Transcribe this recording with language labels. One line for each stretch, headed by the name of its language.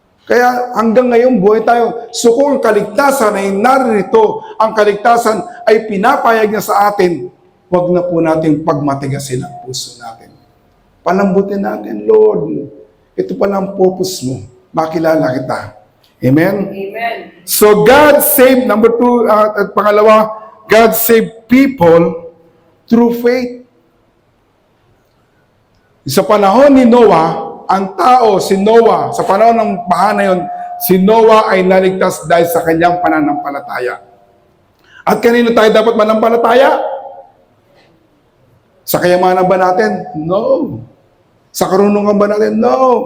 Filipino: Kaya hanggang ngayon, buhay tayo. So kung ang kaligtasan ay naririto, ang kaligtasan ay pinapayag niya sa atin, huwag na po natin pagmatigasin ang puso natin. Palambutin natin, Lord, ito pala ang purpose mo. Makilala kita. Amen? Amen.
English: So God saved, number 2,
Filipino: at pangalawa,
English: God saved people through faith.
Filipino: Sa panahon ni Noah, ang tao, si Noah, sa panahon ng baha na yun, si Noah ay naligtas dahil sa kanyang pananampalataya. At kanino tayo dapat manampalataya? Sa kayamanan ba natin? No. Sa karunungan ba natin? No.